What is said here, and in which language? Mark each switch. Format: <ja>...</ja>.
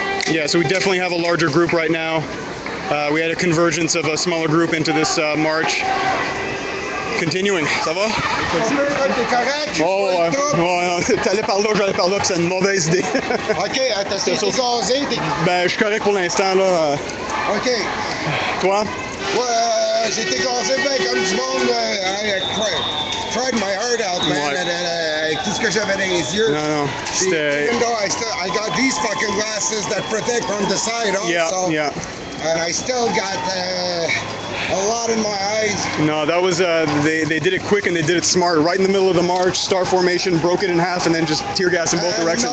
<en>Yeah, so we definitely have a larger group right now. We had a convergence of a smaller group into this march. Continuing,</en> <fr>ça va? T'es correct? Oh, ouais. T'allais par là, j'allais par là, puis c'est une mauvaise idée. OK, t'es gazé? Ben, je suis correct pour l'instant, là. OK. Toi? Ouais, j'ai été gazé bien comme du monde.</fr> <en>I cried my heart out, man.</en> <fr>Ouais. Avec tout ce que j'avais dans les yeux. Non, c'était...</fr> <en>Even though I got these fucking glasses that protect from the side also. Yeah. And I still got a lot in my eyes. No, that was, they did it quick and they did it smart. Right in the middle of the march, star formation, broke it in half, and then just tear gas in both directions.</en>